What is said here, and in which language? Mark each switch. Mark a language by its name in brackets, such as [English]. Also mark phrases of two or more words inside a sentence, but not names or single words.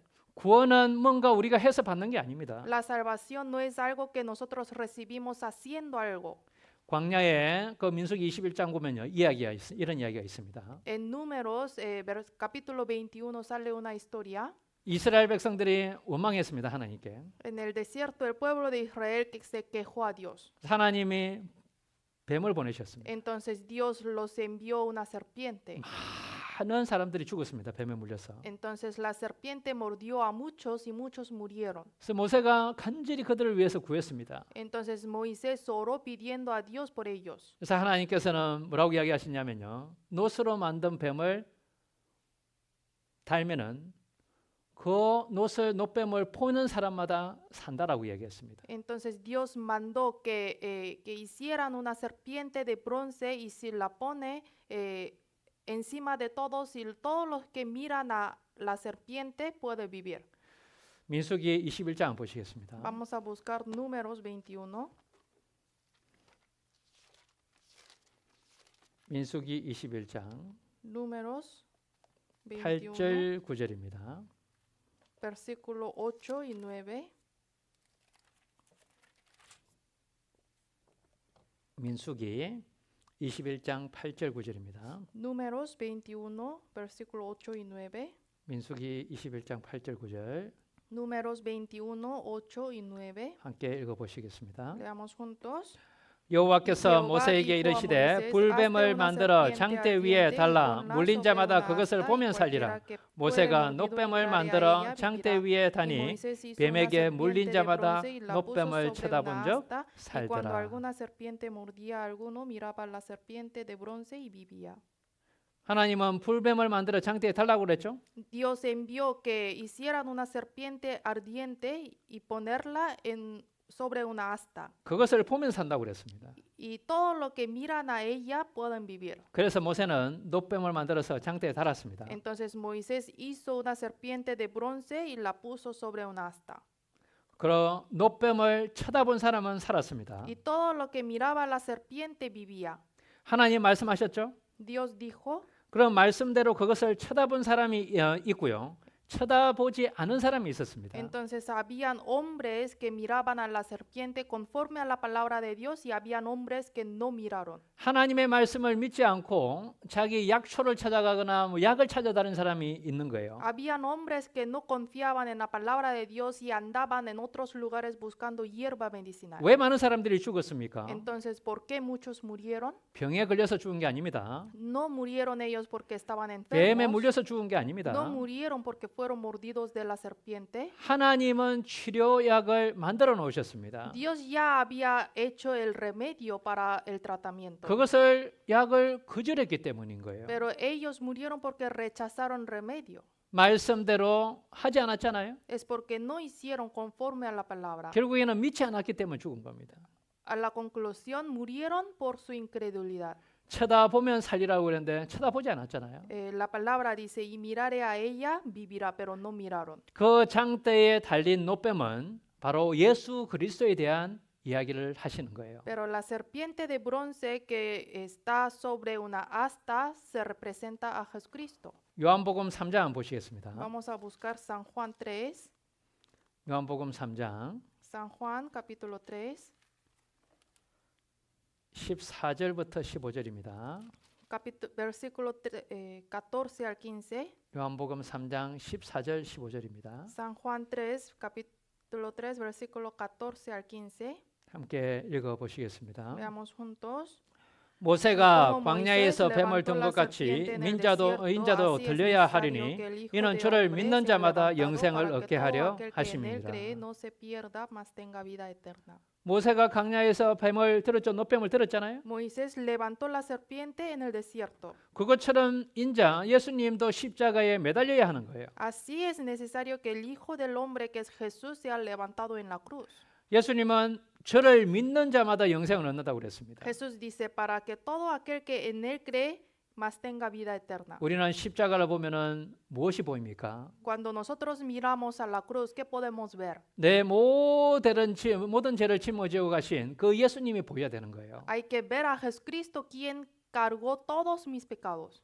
[Korean] 구원은 뭔가 우리가 해서 받는 게 아닙니다. [Spanish] La salvación no es algo que nosotros recibimos haciendo algo. [Korean] 광야에 그 민수기 21장 보면요. 이런 이야기가 있습니다. [Spanish] En Números, capítulo 21, sale una historia. [Korean] 이스라엘 백성들이 원망했습니다, 하나님께. [Spanish] En el desierto, el pueblo de Israel que se quejó a Dios. [Korean] 하나님이 뱀을 보내셨습니다. [Spanish] Entonces Dios los envió una serpiente. [Korean] 많은 사람들이 죽었습니다, 뱀에 물려서. [Spanish] Entonces la serpiente mordió a muchos y muchos murieron. [Korean] 그래서 모세가 간절히 그들을 위해서 구했습니다. [Spanish] Entonces Moisés oró pidiendo a Dios por ellos. [Korean] 그래서 하나님께서는 뭐라고 이야기하시냐면요. 노스로 만든 뱀을 달면은 그 노뱀을 포는 사람마다 산다라고 이야기했습니다. [Spanish] Entonces Dios mandó que hicieran una serpiente de bronce y si la pone encima de todos y todos los que miran a la serpiente pueden vivir. [Korean] 민수기 21장 보시겠습니다. [Spanish] Vamos a buscar Números 21. [Korean] 민수기 21장 [Spanish] Números 21. [Korean] 8절 9절입니다. [Spanish] Versículo 8 y 9. [Korean] 민수기 21장 8절 9절입니다. [Spanish] Números 21, versículo 8 y 9. [Korean] 민수기 21장 8절 9절 [Spanish] Números 21, 8 y 9. [Korean] 함께 읽어보시겠습니다. [Spanish] Leamos juntos. [Korean] 여호와께서 모세에게 이르시되 불뱀을 만들어 장대 위에 달라 물린 자마다 그것을 보면 살리라. 모세가 노뱀을 만들어 장대 위에 다니 뱀에게 물린 자마다 노뱀을 쳐다본 적 [Spanish] Cuando [Korean] 살더라. [Spanish] alguna serpiente mordía a alguno, miraba la serpiente de bronce y vivía. [Korean] 하나님은 불뱀을 만들어 장대에 달라고 그랬죠. [Spanish] Dios envió que hicieran una serpiente ardiente y ponerla sobre una asta. [Korean] 그것을 보면 산다고 그랬습니다. [Spanish] Y todo lo que miran a ella pueden vivir. [Korean] 그래서 모세는 노뱀을 만들어서 장대에 달았습니다. [Spanish] Entonces Moisés hizo una serpiente de bronce y la puso sobre una asta. [Korean] 그러 노뱀을 쳐다본 사람은 살았습니다. [Spanish] Y todo lo que miraba a la serpiente vivía. [Korean] 하나님 말씀하셨죠? [Spanish] Dios dijo. [Korean] 그런 말씀대로 그것을 쳐다본 사람이 있고요. 쳐다보지 않은 사람이 있었습니다. [Spanish] Entonces habían hombres que miraban a la serpiente conforme a la palabra de Dios y habían hombres que no miraron. [Korean] 하나님의 말씀을 믿지 않고 자기 약초를 찾아가거나 약을 찾아다니는 사람이 있는 거예요. [Spanish] Habían hombres que no confiaban en la palabra de Dios y andaban en otros lugares buscando hierba medicinal. [Korean] 왜 많은 사람들이 죽었습니까? [Spanish] Entonces, ¿por qué muchos murieron? [Korean] 병에 걸려서 죽은 게 아닙니다. [Spanish] No murieron ellos porque estaban [Korean] 뱀에 [Spanish] enfermos. [Korean] 물려서 죽은 게 아닙니다. [Spanish] No murieron porque fueron mordidos de la serpiente. [Korean] 하나님은 치료약을 만들어 놓으셨습니다. [Spanish] Dios ya había hecho el remedio para el tratamiento. [Korean] 그것을 약을 거절했기 때문인 거예요. [Spanish] Pero ellos murieron porque rechazaron remedio. [Korean] 말씀대로 하지 않았잖아요. [Spanish] Es porque no hicieron conforme a la palabra. [Korean] 결국에는 믿지 않았기 때문에 죽은 겁니다. [Spanish] a la conclusión murieron por su incredulidad. [Korean] 쳐다보면 살리라고 그랬는데 쳐다보지 않았잖아요. [Spanish] La palabra dice, y miraré a ella, vivirá, pero no miraron. [Korean] 그 장대에 달린 노뱀은 바로 예수 그리스도에 대한 이야기를 하시는 거예요. [Spanish] Pero la serpiente de bronce que está sobre una asta se representa a Jesucristo. [Korean] 요한복음 3장 한번 보시겠습니다. [Spanish] Vamos a buscar San Juan 3. [Korean] 요한복음 3장 [Spanish] San Juan capítulo 3, [Korean] 14절부터 15절입니다. [Spanish] versículo 14 al 15. [Korean] 요한복음 3장 14절 15절입니다. [Spanish] San Juan 3, capítulo 3, versículo 14 al 15. [Korean] 함께 읽어 보시겠습니다. [Spanish] Veamos juntos. [Korean] 모세가 광야에서 뱀을 든 것 같이 인자도 들려야 하리니 이는 저를 믿는 자마다 영생을 얻게 하려 하심이니라. 모세가 광야에서 뱀을 들었죠. 노뱀을 들었잖아요. [Spanish] Moisés levantó la serpiente en el desierto. [Korean] 그것처럼 인자 예수님도 십자가에 매달려야 하는 거예요. [Spanish] Así es necesario que el Hijo del Hombre, que es Jesús, sea levantado en la cruz. [Korean] 예수님은 저를 믿는 자마다 영생을 얻는다고 그랬습니다. [Spanish] Jesús dice para que todo aquel que en él cree más tenga vida eterna. [Korean] 우리는 십자가를 보면은 무엇이 보입니까? [Spanish] Cuando nosotros miramos a la cruz, ¿qué podemos ver? [Korean] 내 모든 죄를 짊어지고 가신 그 예수님이 보여야 되는 거예요. [Spanish] Hay que ver a Jesucristo quien cargó todos mis pecados.